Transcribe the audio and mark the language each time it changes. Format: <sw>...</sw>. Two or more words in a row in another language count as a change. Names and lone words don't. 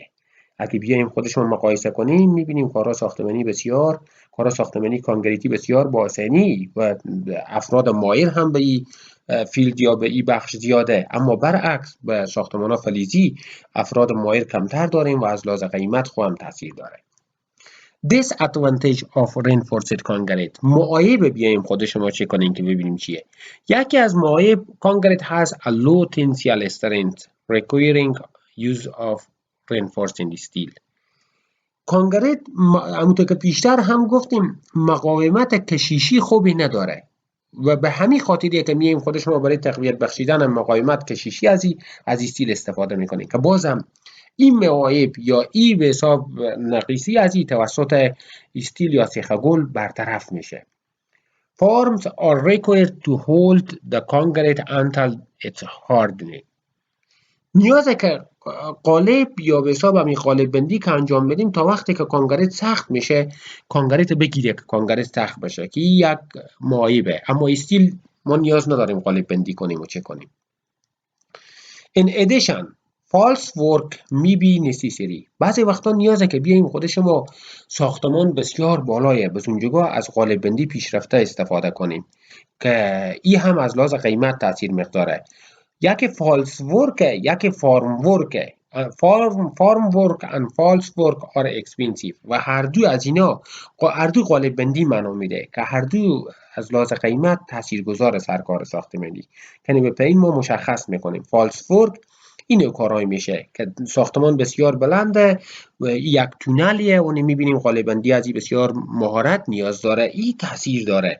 <fa>اگه بیایم خودشون مقایسه کنیم میبینیم کارا ساختمانی کانکریتی بسیار با آسانی و افراد ماهر هم به این فیلد یا به این بخش زیاده، اما برعکس به ساختمان ها فلزی افراد ماهر کمتر داریم و از لحاظ قیمت خود هم تاثیر داره.</fa> <en>Disadvantage of reinforced concrete.</en> <fa>معایب بیایم خود شما چه کنیم که ببینیم چیه. یکی از معایب</fa> <en>concrete has a low tensile strength requiring use of reinforcing steel.</en> <fa>کانکریت همونطور که پیشتر هم گفتیم مقاومت کشیشی خوبی نداره و به همین خاطریه که میایم خود شما برای تقویت بخشیدن مقاومت کشیشی از استیل استفاده میکنیم، که بازم این معایب یا این به حساب نقیصی از این توسط استیل یا سیخگل برطرف میشه.</fa> <en>Forms are required to hold the concrete until it's hardened.</en> <fa>نیازه که قالب یا به حساب همین قالب بندی که انجام بدیم تا وقتی که کانکریت سخت میشه، کانکریت بگیره که کانکریت سخت بشه، که یک معایبه. اما استیل ما نیاز نداریم قالب بندی کنیم و چه کنیم.</fa> <en>In addition, false work may be necessary.</en> <fa>بعضی وقتا نیازه که بیایم خود شما ساختمان بسیار بالایه، بس اونجا از قالب بندی پیشرفته استفاده کنیم که این هم از لحاظ قیمت تاثیر میگذاره. یکی</fa> <en>false work,</en> <fa>یکی</fa> <en>form work. form work and false work are expensive</en> <fa>و هر دو از اینا هر دو قالب بندی معنا میده که هر دو از لحاظ قیمت تاثیرگذار سر کار ساختمانی. یعنی به این ما مشخص میکنیم</fa> <en>false work</en> <fa>این کارهای میشه که ساختمان بسیار بلنده و یک تونلیه و میبینیم قالب بندی از این بسیار مهارت نیاز داره، این تاثیر داره.</fa>